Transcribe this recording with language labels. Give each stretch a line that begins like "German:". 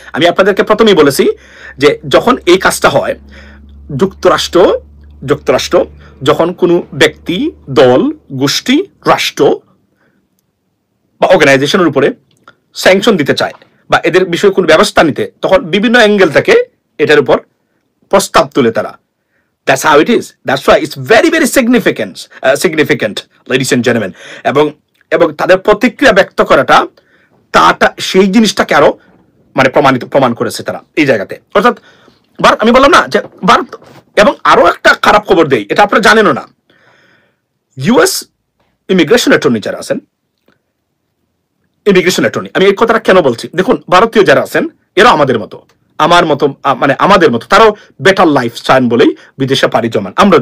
Bangla: আমি আপনাদেরকে প্রথমেই বলেছি যে যখন এই কাজটা হয়, যুক্তরাষ্ট্র যুক্তরাষ্ট্র যখন কোনো ব্যক্তি, দল, গোষ্ঠী, রাষ্ট্র বা অর্গানাইজেশনের উপরে স্যাংশন দিতে চায় বা এদের বিষয়ে কোনো ব্যবস্থা নিতে, তখন বিভিন্ন অ্যাঙ্গেল থেকে এটার উপর প্রস্তাব তুলে তারা।
English: That's how it is. That's why it's very, very significant, ladies and gentlemen.
Bangla: এবং তাদের প্রতিক্রিয়া ব্যক্ত করাটা সেই জিনিসটাকে আরো মানে প্রমাণ করেছে তারা এই জায়গাতে। অর্থাৎ ভারত, আমি বললাম না যে ভারত, এবং আরো একটা খারাপ খবর দেই, এটা আপনারা জানেনও না। ইউএস ইমিগ্রেশন অ্যাটর্নি যারা আছেন, ইমিগ্রেশন অ্যাটর্নি, আমি এই কথাটা কেন বলছি, দেখুন ভারতীয় যারা আছেন এরা আমাদের মতো, মানে আমাদের মতো, তারাও বেটার লাইফ চান বলেই বিদেশে পাড়ি জমান।